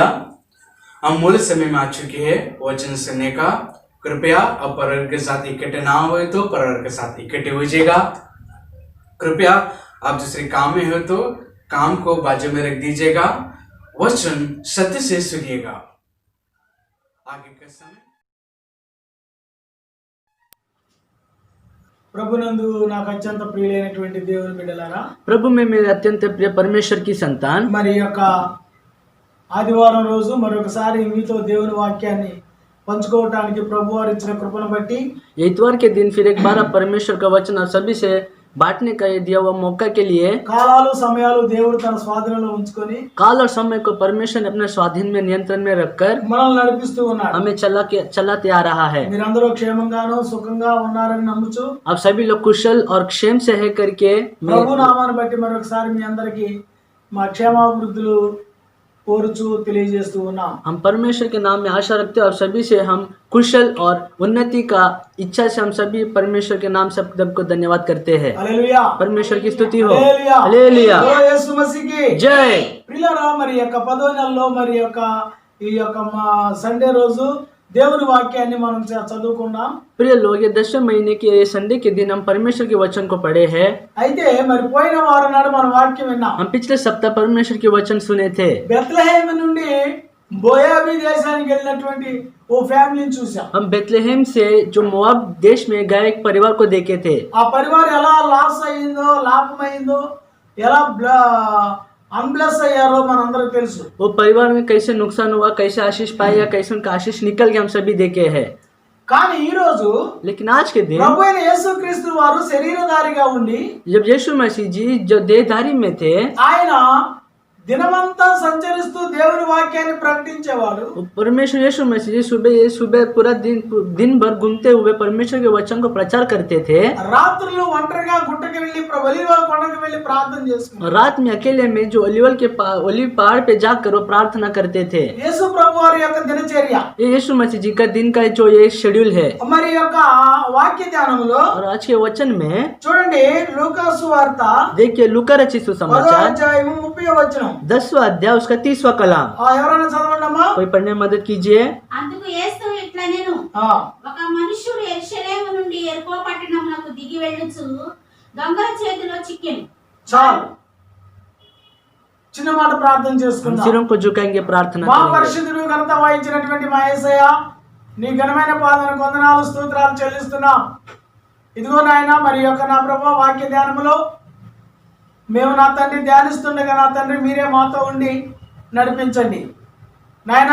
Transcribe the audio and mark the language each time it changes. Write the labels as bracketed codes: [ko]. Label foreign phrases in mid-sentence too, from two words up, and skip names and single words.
[hi] हम मूल समय में आ चुके हैं वचन सुनने का। कृपया अब परर के साथ इकट्ठे ना हुए तो परर के साथ इकट्ठे हो जाएगा। कृपया आप दूसरे काम में हो तो काम को बाजू में रख दीजिएगा। वचन सत्य से सुनिएगा। आगे का समय। [te] ప్రభునందు నాకు అత్యంత ప్రియులైనటువంటి దేవుని బిడ్డలారా, [hi] प्रभु में मेरे अत्यंत प्रिय परमेश्वर की संतान, [te] మరి యొక్క ఆదివారం రోజు మరొకసారి మీతో దేవుని వాక్యాన్ని పంచుకోవటానికి ప్రభువారు ఇచ్చిన కృపను బట్టి [hi] इतवार के दिन फिर एक बार परमेश्वर का वचन और सभी से बांटने का ये दिया हुआ मौका के लिए [te] కాలాలు సమయాలు దేవుడు తన స్వాధీనంలో ఉంచుకొని [hi] काल और समय को परमेश्वर ने अपने स्वाधीन में नियंत्रण में रखकर [te] మనల్ని నడిపిస్తూ ఉన్నాడు. [hi] हमें चलाते आ रहा है। [te] మీరందరూ క్షేమంగాను సుఖంగా ఉన్నారని నమ్ముచు [hi] अब सभी लोग कुशल और क्षेम से है करके [te] ప్రభు నామాన్ని బట్టి మరొకసారి మీ అందరికీ మా క్షేమాభివృద్ధులు కోరుచు తెలియజేస్తూ ఉన్నాం. [hi] हम परमेश्वर के नाम में आशा रखते हैं और सभी से हम कुशल और उन्नति का इच्छा से हम सभी परमेश्वर के नाम से सबको धन्यवाद करते हैं। [te] హల్లెలూయా, [hi] परमेश्वर की स्तुति हो। [te] హల్లెలూయా, हालेलुया, ఓ యేసు మసీహుకి जय। ప్రియులారా, మరి యొక్క 10వ నెలలో మరి యొక్క ఈ యొక్క మా సండే రోజు దేవుని వాక్యాన్ని మనం చదువుకున్నాం. [hi] प्रिय लोग, ये 10वें महीने के संडे के दिन हम परमेश्वर के वचन को पढ़े हैं। [te] అయితే మరి పోయిన వారం నాడు మనం వాక్యం విన్నాం. [hi] हम पिछले सप्ताह परमेश्वर के वचन सुने थे। [te] బెత్లెహేము నుండి బోయాబీ దేశానికి వెళ్ళినటువంటి ఓ ఫ్యామిలీని చూసాం. [hi] हम बेथलेहम से जो मोआब देश में गए एक परिवार को देखे थे। [te] ఆ పరివారం ఎలా లాస్ అయ్యిందో, లాభమైందో, ఎలా అన్బ్లెస్ అయ్యారో మనందరికీ తెలుసు. [hi] वो परिवार में कैसे नुकसान हुआ, कैसे आशीष पाए या कैसे उनका आशीष निकल के हम सभी देखे हैं। [te] కానీ ఈ రోజు [hi] लेकिन आज के दिन [te] ప్రభు అయిన యేసుక్రీస్తు వారు శరీరధారిగా ఉండి [hi] जब यीशु मसीह जी जो देहधारी में थे, [te] ఆయన దినమంతా సంచరిస్తూ దేవుని వాక్యాన్ని ప్రకటించేవాడు. [hi] परमेश्वर यीशु मसीह जी सुबह पूरा दिन भर घूमते हुए परमेश्वर के वचन को प्रचार करते थे। [te] రాత్రులు ఒంటరిగా గుట్టకి వెళ్ళి ఒలీవ కొండకి వెళ్ళి ప్రార్థన చేసుకున్నారు. [hi] रात में अकेले में जो ओलिव पहाड़ पे जाकर वो प्रार्थना करते थे। [te] యేసు ప్రభు వారి యొక్క దినచర్య, [hi] ये यीशु मसीह जी का दिन का जो ये शेड्यूल है। [te] మరి యొక్క వాక్య ధ్యానంలో [hi] और आज के वचन में [te] చూడండి, లూకాసు వార్త [hi] देखिए लूका रचित [te] 10వ सुसमाचार అధ్యాయము 30వ వచనం. [hi] 10वां अध्याय उसका 30वां कलाम। [te] ఎవరైనా చదవండమ్మా. [hi] कोई पढ़ने में मदद कीजिए। [te] అందుకు యేసు ఇట్లా నేను ఆ, ఒక మనుష్యుడు యెరూషలేము నుండి యెరికో పట్టణమునకు దిగి వెళ్ళుచు దొంగల చేతిలో చిక్కెను. చాలు, చిన్న మాట ప్రార్థన हम చేసుకుందాం. [hi] सिरों को झुकाएंगे, प्रार्थना మా करेंगे। [te] పరిశుద్ధుడు ఘనత వహించినటువంటి మా యేసయ్య, నీ ఘనమైన పాదనకు వందనాలు స్తోత్రాలు చెల్లిస్తున్నాం. ఇదిగో నాయన, మరి యొక్క నా ప్రభు వాక్య ధ్యానములో మేము నా తండ్రి ధ్యానిస్తుండగా నా తండ్రి మీరే మాతో ఉండి నడిపించండి నాయన.